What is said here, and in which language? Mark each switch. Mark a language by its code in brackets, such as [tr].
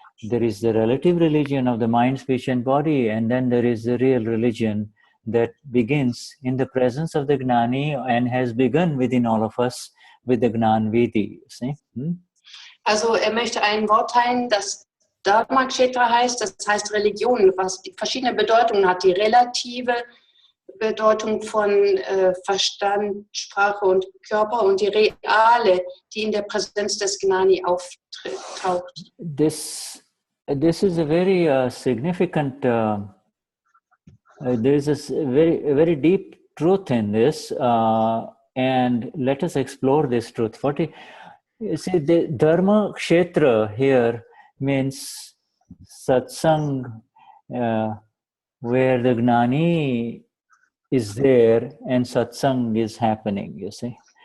[en] There is the relative religion of the mind, speech, and body, and then there is the real religion that begins in the presence of the Gnani and has begun within all of us with the Gnan Vidi. See? [de] Also möchte ein Wort teilen, das Dharma Kshetra heißt, das heißt Religion, was verschiedene Bedeutungen hat. Die relative Bedeutung von Verstand, Sprache und Körper und die reale, die in der Präsenz des Gnani auftaucht. [en] This is a very significant, there is a very deep truth in this, and let us explore this truth. You see, the Dharma Kshetra here means satsang, where the Gnani is there and satsang is happening, you see.